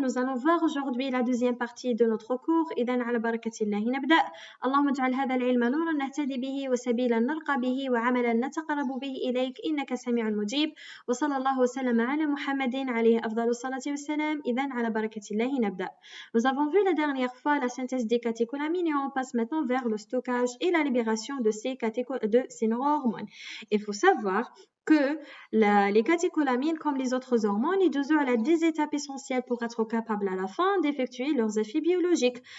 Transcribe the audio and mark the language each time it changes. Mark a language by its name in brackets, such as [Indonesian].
[French] Nous allons voir aujourd'hui la deuxième partie de notre cours. [Arabic] إذن على بركة الله نبدأ. اللهم اجعل هذا العلم نورا نهتدي به وسبيلا نرقى به وعملا نتقرب به إليك إنك سميع مجيب وصلى الله وسلم على محمد عليه أفضل الصلاة والسلام. إذن على بركة الله نبدأ. [French] Nous avons vu la dernière fois la synthèse des catécholamines et on passe maintenant vers le stockage et la libération de ces neurohormones. Il faut savoir que les catécholamines, comme les autres hormones, ils ont des étapes essentielles pour être capables à la fin d'effectuer leurs effets biologiques.